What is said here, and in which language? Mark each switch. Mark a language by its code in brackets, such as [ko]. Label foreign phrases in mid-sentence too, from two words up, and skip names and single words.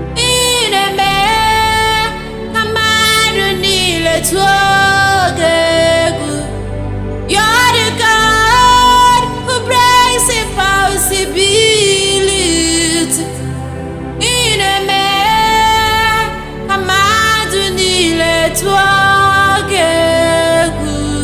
[ig] Ị na-eme ka mmadụ niile tụọ gị egwu. [en] You're the God who breaks impossibility. [ig] Ị na-eme ka mmadụ niile tụọ gị egwu.